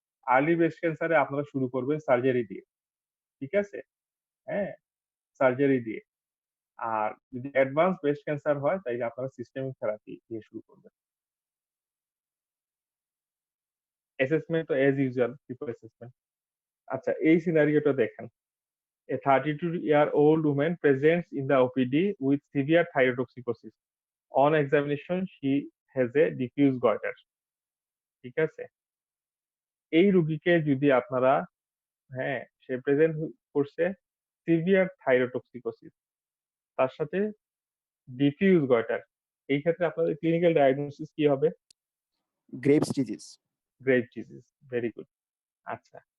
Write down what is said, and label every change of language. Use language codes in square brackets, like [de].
[bn] Early breast ক্যান্সারে আপনারা শুরু করবেন সার্জারি দিয়ে। ঠিক আছে? হ্যাঁ? সার্জারি দিয়ে। আর যদি অ্যাডভান্স ব্রেস্ট ক্যান্সার হয় তাইলে আপনারা সিস্টেমিক থেরাপি দিয়ে শুরু করবেন। অ্যাসেসমেন্ট তো এস ইউজুয়াল ট্রিপল অ্যাসেসমেন্ট। আচ্ছা এই সিনারিওটা দেখেন। [en] A 32-year-old woman presents in the OPD with severe thyrotoxicosis. On examination, she has a diffuse goiter. [bn] ঠিক আছে? এই রোগীকে যদি আপনারা সে প্রেজেন্ট করছে সিভিয়ার থাইরোটক্সিকোসিস তার সাথে ডিফিউজ গয়টার। এই ক্ষেত্রে আপনাদের ক্লিনিক্যাল ডায়াগনোসিস কি হবে? Graves disease. Grave disease. Very good. আচ্ছা।